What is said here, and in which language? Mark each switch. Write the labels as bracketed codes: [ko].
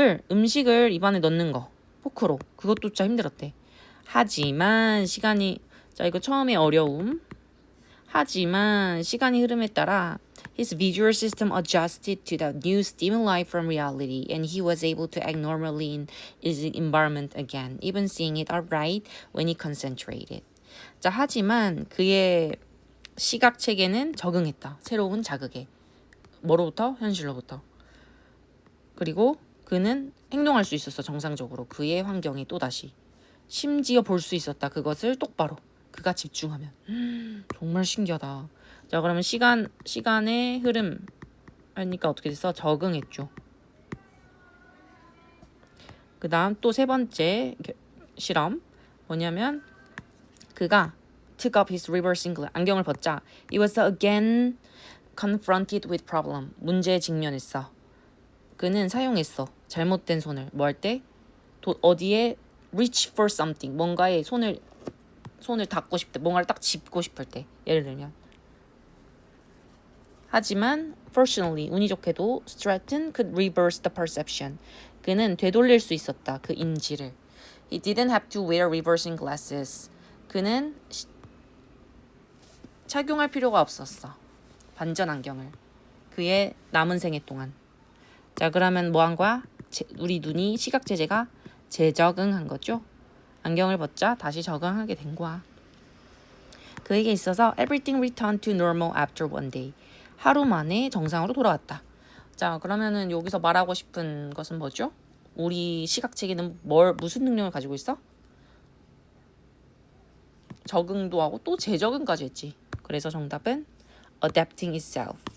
[ko] 음식을 입안에 넣는 거, 포크로. 그것도 진짜 힘들었대. 하지만 자, 이거 처음에 어려움. 하지만 시간이 흐름에 따라 [en] his visual system adjusted to the new stimuli from reality and he was able to act normally in his environment again, even seeing it alright when he concentrated. [ko] 자, 하지만 그의 시각 체계는 적응했다. 새로운 자극에. 뭐로부터? 현실로부터. 그리고 그는 행동할 수 있었어. 정상적으로. 그의 환경에 또다시. 심지어 볼 수 있었다. 그것을 똑바로. 그가 집중하면. 정말 신기하다. 자, 그러면 시간의 흐름 하니까 어떻게 됐어? 적응했죠. 그 다음 또 세 번째 실험. 뭐냐면 그가 [en] took up his reversing glass. [ko] 안경을 벗자. [en] It was again confronted with problem. [ko] 문제에 직면했어. 그는 사용했어. 잘못된 손을. 뭐 할 때? 어디에 [en] reach for something. [ko] 뭔가에 손을 닿고 싶을 때. 뭔가를 딱 짚고 싶을 때. 예를 들면. 하지만 [en] fortunately, [ko] 운이 좋게도 [en] Stratton could reverse the perception. [ko] 그는 되돌릴 수 있었다. 그 인지를. [en] He didn't have to wear reversing glasses. [ko] 그는 착용할 필요가 없었어. 반전 안경을. 그의 남은 생애 동안. 자, 그러면 뭐 한 거야? 우리 눈이 시각 체제가 재적응한 거죠. 안경을 벗자 다시 적응하게 된 거야. 그에게 있어서 [en] everything returned to normal after one day. [ko] 하루 만에 정상으로 돌아왔다. 자, 그러면은 여기서 말하고 싶은 것은 뭐죠? 우리 시각 체계는 무슨 능력을 가지고 있어? 적응도 하고 또 재적응까지 했지. 그래서 정답은 [en] adapting itself.